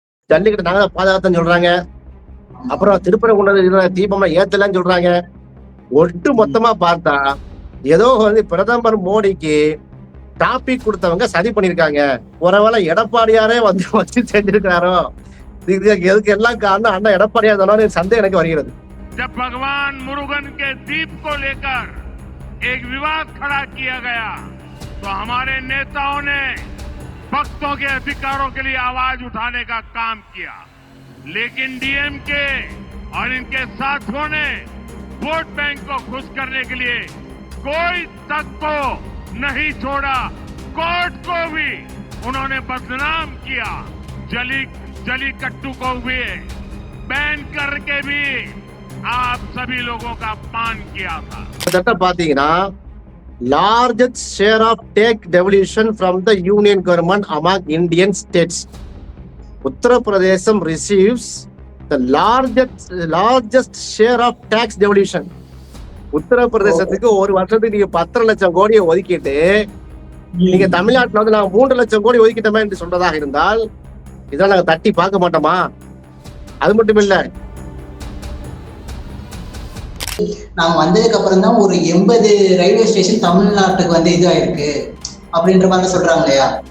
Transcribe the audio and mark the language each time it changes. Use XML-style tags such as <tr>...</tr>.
<ta>ஜல்லிக்கட்டு நாங்க பாதுகாத்தன்னு சொல்றாங்க. அப்புறம் திருப்பரங்குன்றம் தீபமா ஏத்தலன்னு சொல்றாங்க. ஒட்டு மொத்தமா பார்த்தா ஏதோ வந்து பிரதமர் மோடிக்கு டாபிக் கொடுத்தவங்க சதி பண்ணிருக்காங்க. ஒருவேளை எடப்பாடியாரே வந்து வச்சு செஞ்சிருக்காரோ, எதுக்கு எல்லாம் காரணம் அண்ணா எடப்பாடியார் தானே சந்தேகம் எனக்கு வருகிறது.</ta> <hi>जब भगवान मुरुगन के दीप को लेकर एक विवाद खड़ा किया गया तो हमारे नेताओं ने भक्तों के अधिकारों के लिए आवाज उठाने का काम किया, लेकिन डीएमके और इनके साथियों ने वोट बैंक को खुश करने के लिए कोई तक को नहीं छोड़ा। कोर्ट को भी उन्होंने बदनाम किया। जलीकट्टू को भी बैन करके भी आप सभी लोगों का अपमान किया था।</hi> <ta>பாத்தீங்கன்னா</ta> <en>largest share of tax devolution from the union government among Indian states. Uttar Pradesh receives the largest share of tax devolution.</en> <ta>உத்தர பிரதேசத்துக்கு ஒரு வருஷத்துக்கு நீங்க 10 லட்சம் கோடியை ஒதுக்கிட்டு நீங்க தமிழ்நாட்டுல வந்து நாங்க 3 லட்சம் கோடி ஒதுக்கிட்டோமே என்று சொல்றதாக இருந்தால் இதெல்லாம் நாங்க தட்டி பார்க்க மாட்டோமா? அது மட்டும் இல்ல, நாங்க வந்ததுக்கு அப்புறம் தான் ஒரு 80 ரயில்வே ஸ்டேஷன் தமிழ்நாட்டுக்கு வந்து இதாயிருக்கு அப்படின்ற மாதிரி சொல்றாங்க இல்லையா?</ta>